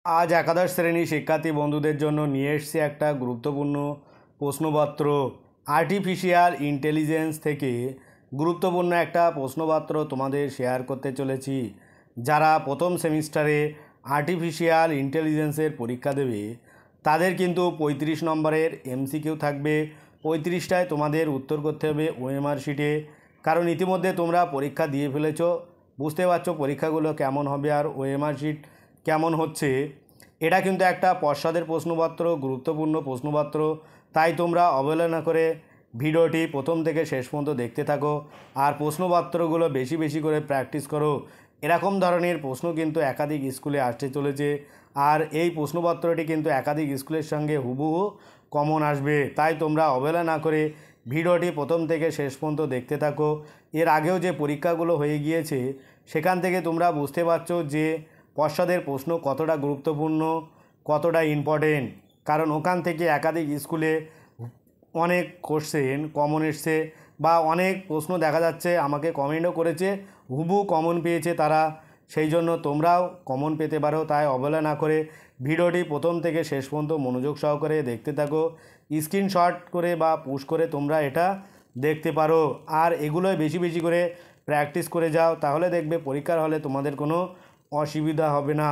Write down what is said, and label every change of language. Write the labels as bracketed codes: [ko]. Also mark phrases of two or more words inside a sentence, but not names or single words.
[bn] আজ একাদশ শ্রেণী শিক্ষার্থী বন্ধুদের জন্য নিয়ে এসেছি একটা গুরুত্বপূর্ণ প্রশ্নপত্র। [en] artificial intelligence [bn] থেকে গুরুত্বপূর্ণ একটা প্রশ্নপত্র তোমাদের শেয়ার করতে চলেছি। যারা প্রথম সেমিস্টারে [en] artificial intelligencer [bn] পরীক্ষা দেবে তাদের কিন্তু 35 নম্বরের এমসিকিউ থাকবে। 35টায় তোমাদের উত্তর করতে হবে [en] OMR sheete, [bn] কারণ ইতিমধ্যে তোমরা পরীক্ষা দিয়ে ফেলেছো, বুঝতে পারছো পরীক্ষাগুলো কেমন হবে আর [en] OMR sheet [bn] কেমন হচ্ছে। এটা কিন্তু একটা পশ্চাদের প্রশ্নপত্র, গুরুত্বপূর্ণ প্রশ্নপত্র, তাই তোমরা অবহেলা না করে ভিডিওটি প্রথম থেকে শেষ পর্যন্ত দেখতে থাকো আর প্রশ্নপত্রগুলো বেশি বেশি করে প্র্যাকটিস করো। এরকম ধরনের প্রশ্ন কিন্তু একাধিক স্কুলে আসতে চলেছে আর এই প্রশ্নপত্রটি কিন্তু একাধিক স্কুলের সঙ্গে হুবহু কমন আসবে। তাই তোমরা অবহেলা না করে ভিডিওটি প্রথম থেকে শেষ পর্যন্ত দেখতে থাকো। এর আগেও যে পরীক্ষাগুলো হয়ে গিয়েছে সেখান থেকে তোমরা বুঝতে পারছো যে পশ্চাদের প্রশ্ন কতটা গুরুত্বপূর্ণ, কতটা ইম্পর্টেন্ট, কারণ ওখান থেকে একাধিক স্কুলে অনেক [en] question common [bn] এসেছে বা অনেক প্রশ্ন দেখা যাচ্ছে, আমাকে কমেন্টও করেছে হুবহু কমন পেয়েছে তারা, সেই জন্য তোমরাও কমন পেতে পারো। তাই অবহেলা না করে ভিডিওটি প্রথম থেকে শেষ পর্যন্ত মনোযোগ সহকারে দেখতে থাকো। স্ক্রিনশট করে বা পুশ করে তোমরা এটা দেখতে পারো আর এগুলোই বেশি বেশি করে প্র্যাকটিস করে যাও, তাহলে দেখবে পরীক্ষার হলে তোমাদের কোনো অসুবিধা হবে না।